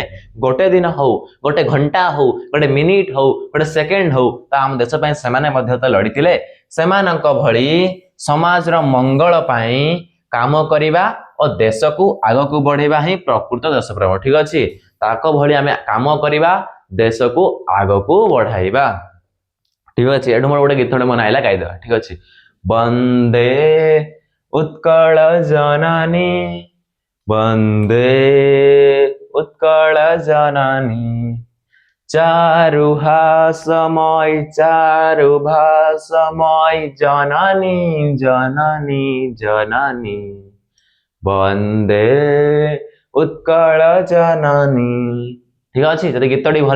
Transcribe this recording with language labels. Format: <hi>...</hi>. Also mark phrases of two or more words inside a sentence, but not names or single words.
<or>ଗୋଟେ ଦିନ ହଉ, ଗୋଟେ ଘଣ୍ଟା ହଉ, ଗୋଟେ ମିନିଟ ହଉ, ଗୋଟେ ସେକେଣ୍ଡ ହଉ, ତ ଆମ ଦେଶ ପାଇଁ ସେମାନେ ମଧ୍ୟ ତ ଲଢିଥିଲେ। ସେମାନଙ୍କ ଭଳି ସମାଜର ମଙ୍ଗଳ ପାଇଁ କାମ କରିବା ଓ ଦେଶକୁ ଆଗକୁ ବଢେଇବା ହିଁ ପ୍ରକୃତ ଦେଶପ୍ରେମ। ଠିକ ଅଛି, ତାଙ୍କ ଭଳି ଆମେ କାମ କରିବା, ଦେଶକୁ ଆଗକୁ ବଢାଇବା। ଠିକ ଅଛି ଏଠୁ ମୋର ଗୋଟେ ଗୀତଟେ ମନ ଆଇଲା ଗାଇଦେବା ଠିକ ଅଛି ବନ୍ଦେ ଉତ୍କଳ ଜନନୀ ବନ୍ଦେ ଉତ୍କଳ ଜନନୀ वंदे उत्कल जननी ଚାରୁହାସମୟ ଜନନୀ ଜନନୀ ଜନନୀ ବନ୍ଦେ ଉତ୍କଳ ଜନନୀ ଠିକ ଅଛି ଜବ ଗୀତଟି ଭଲ</or>